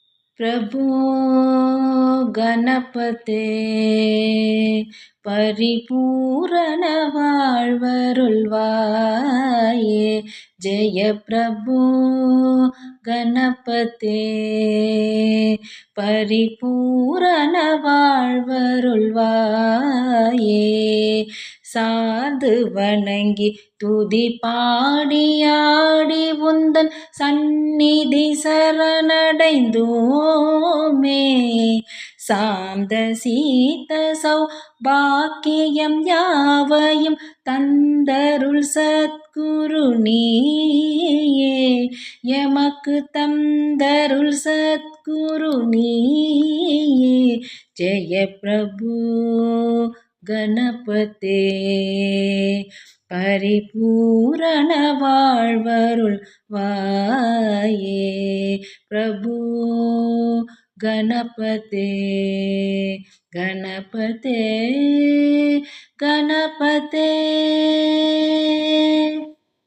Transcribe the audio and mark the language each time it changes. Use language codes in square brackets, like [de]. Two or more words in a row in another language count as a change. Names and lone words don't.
[sa] प्रभो गणपते परिपूरण [ta] வாழ்வருள்வாயே [sa] जय प्रभो गणपते परिपूरण [ta] வாழ்வருள்வாயே சார்ந்து வணங்கி துதி பாடியாடி உந்தன் சந்நிதி சரணடைந்தோமே சாந்த சீத சௌபாக்கியம் யாவையும் தந்தருள் சத்குரு நீயே எமக்கு தந்தருள் சத்குரு நீயே [sa] जय प्रभु गणपते परिपूरण [ta] வாழ்வருள் வாயே [sa] प्रभु गणपते गणपते गणपते।